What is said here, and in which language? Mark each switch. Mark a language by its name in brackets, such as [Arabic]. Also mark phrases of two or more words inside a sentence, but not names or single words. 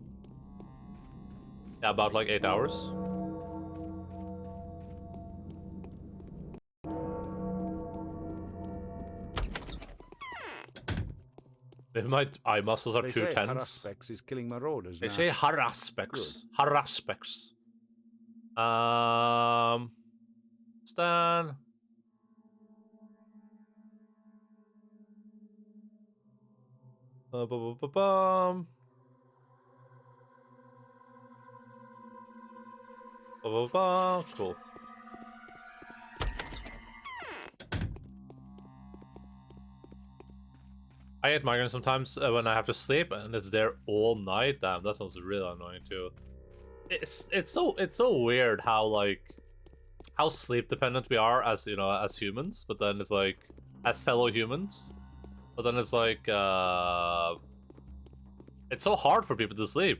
[English] Yeah, about like 8 hours. Maybe my eye muscles are too tense. Haraspex is killing marauders They now. say Haraspex. Haraspex. Stan. Ba-ba-ba-ba-bum. Ba-ba-ba. Cool. I get migraine sometimes when I have to sleep, and it's there all night. Damn, that sounds really annoying too. It's so weird how like how sleep dependent we are as as humans, but then it's like as fellow humans, but then it's like it's so hard for people to sleep.